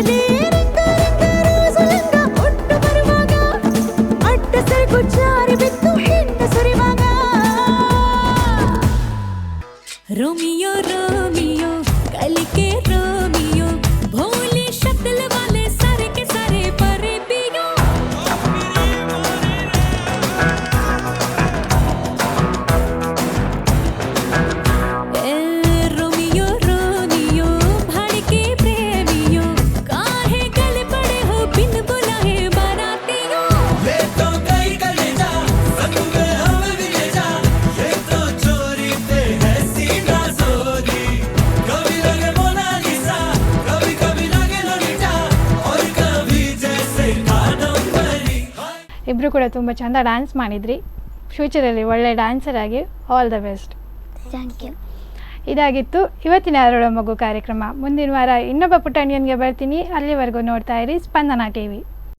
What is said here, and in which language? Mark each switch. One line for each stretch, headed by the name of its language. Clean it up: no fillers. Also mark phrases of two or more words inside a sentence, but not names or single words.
Kannada: ಜಾರಿ ಬಿತ್ತು
Hindi: रोमियो कल के रोमियो भोली शक्ल वाले सारे के सारे परे पियो रोमियो रोमियो भड़के प्रेमियो काहे गले पड़े हो बिन बुलाए बारातियों ले तो गई कलेजा संग में हमें भी ले जा ये तो चोरी पे है सीना जोरी कभी लगे मोनालिसा कभी कभी लगे लोलिटा और कभी जैसे कादम्बरी
Kannada: ಇಬ್ಬರು ಕೂಡ ತುಂಬ ಚೆಂದ ಡ್ಯಾನ್ಸ್ ಮಾಡಿದ್ರಿ. ಫ್ಯೂಚರಲ್ಲಿ ಒಳ್ಳೆ ಡ್ಯಾನ್ಸರ್ ಆಗಿ
English: all the best. thank you.
Kannada: ಇದಾಗಿತ್ತು ಇವತ್ತಿನ ಅರಳುವ ಮಗು ಕಾರ್ಯಕ್ರಮ. ಮುಂದಿನ ವಾರ ಇನ್ನೊಬ್ಬ ಪುಟಾಣಿಯನ್ಗೆ ಬರ್ತೀನಿ. ಅಲ್ಲಿವರೆಗೂ ನೋಡ್ತಾ ಇರಿ ಸ್ಪಂದನ ಟಿವಿ.